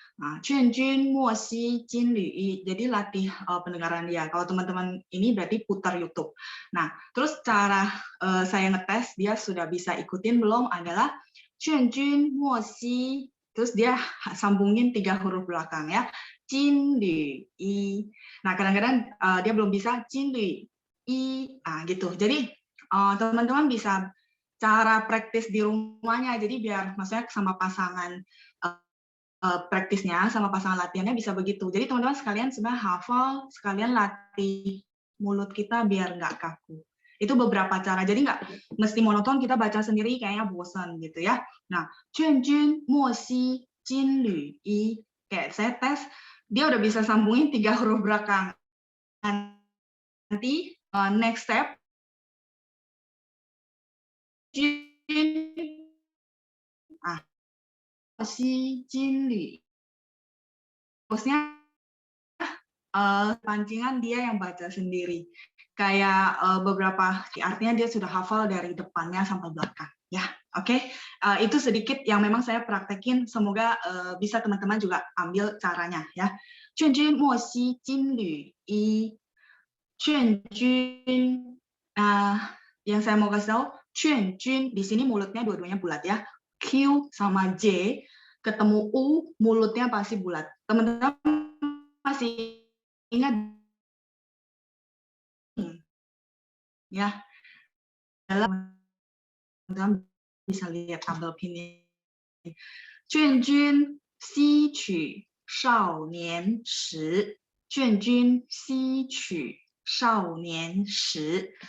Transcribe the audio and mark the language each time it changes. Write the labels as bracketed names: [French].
[Chinese] Nah, 劝君莫惜金缕衣. [Indonesian] Jadi latih pendengaran dia. Kalau teman-teman ini berarti putar YouTube. Nah, terus cara saya ngetes dia sudah bisa ikutin belum adalah [Chinese] 劝君莫惜, [Indonesian] terus dia sambungin 3 huruf belakang ya. [Chinese] 金缕衣. [Indonesian] Nah, kadang-kadang dia belum bisa 金缕衣, gitu. Jadi teman-teman bisa cara praktis di rumahnya. Jadi biar maksudnya sama pasangan praktisnya sama pasangan latihannya bisa begitu. Jadi teman-teman sekalian sebenarnya hafal, sekalian latih mulut kita biar nggak kaku. Itu beberapa cara. Jadi nggak mesti monoton kita baca sendiri kayaknya bosan gitu ya. [Chinese] Nah, 劝君莫惜金缕衣. [Indonesian] Kayak saya tes, dia udah bisa sambungin 3 huruf belakang. Nanti [English] next step, [Chinese] 惜金缕. [Indonesian] Terusnya pancingan dia yang baca sendiri. Kayak beberapa artinya dia sudah hafal dari depannya sampai belakang. Ya, oke. Itu sedikit yang memang saya praktekin. Semoga bisa teman-teman juga ambil caranya. [Chinese] Ya. 劝君莫惜金缕衣. 劝君. [Indonesian] Yang saya mau kasih tahu, 劝君di sini mulutnya dua-duanya bulat ya. Q sama J ketemu U, mulutnya pasti bulat. Teman-teman masih ingat ya, dalam teman-teman bisa lihat tabel ini. [Chinese] 劝君惜取少年时, 劝君惜取少年时.